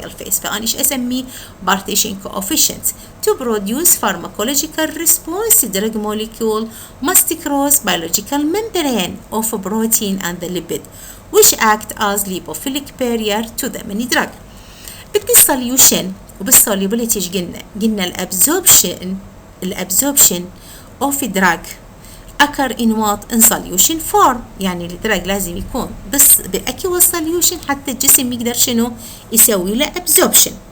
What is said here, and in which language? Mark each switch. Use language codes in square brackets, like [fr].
[ar] فأنا إيش أسميه؟ partition coefficient. [en] To produce pharmacological response, drug molecule must cross biological membrane of protein and the lipid, which act as lipophilic barrier to the many drug. [ar] بالdissolution وبالsolubility إيش قلنا الابزوربشن [en] of drug occur in what? in solution form. [ar] يعني الدرج لازم يكون بس بأكيوس solution حتى الجسم يقدر شنو؟ يسوي له absorption.